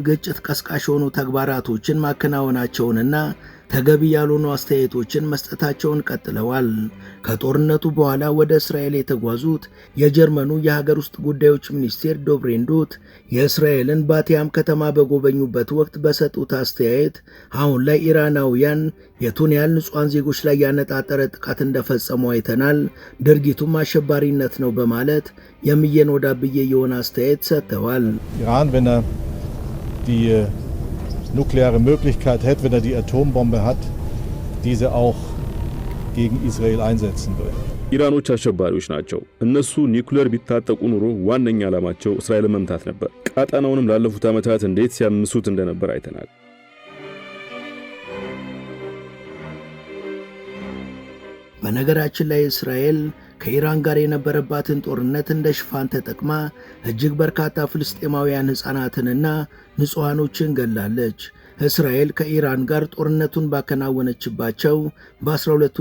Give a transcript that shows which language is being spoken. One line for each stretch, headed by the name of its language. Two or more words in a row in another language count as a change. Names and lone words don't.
Amharic: ግጭት ቀስቃሽ የሆኑ ተግባራቶችን ማከናወናቸውንና ተገቢ ያልሆኑ አስተያየቶችን መስጠታቸውን ቀጥለዋል። ከጦርነቱ በኋላ ወደ እስራኤል የተጓዙት የጀርመኑ የሀገር ውስጥ ጉዳዮች ሚኒስቴር ዶብሬንዶት የእስራኤልን ባቲያም ከተማ በጎበኙበት ወቅት በሰጡት አስተያየት አሁን ላይ ኢራናውያን የቱን ያህል ንጹሃን ዜጎች ላይ ያነጣጠረ ጥቃት እንደፈጸሙ አይተናል፣ ድርጊቱም አሸባሪነት ነው በማለት የሚየን ወዳብዬ የሆነ አስተያየት ሰጥተዋል።
German: ኢራን wenn die nukleare Möglichkeit hat, wenn die Atombombe hat, diese auch gegen Israel einsetzen will.
Amharic: ኢራኖች አሸባሪዎች ናቸው። እነሱ ኒውክሌር ቢታጠቁ ኑሮ ዋነኛ ዓላማቸው እስራኤልን መምታት ነበር። ቀጣናውንም ላለፉት ዓመታት እንዴት ሲያምሱት እንደነበር አይተናል። በነገራችን ላይ እስራኤል ከኢራን ጋር የነበረባትን ጦርነት እንደ ሽፋን ተጠቅማ እጅግ በርካታ ፍልስጤማውያን ሕፃናትንና ንጹሃኖችን ገላለች። እስራኤል ከኢራን ጋር ጦርነቱን ባከናወነችባቸው በ12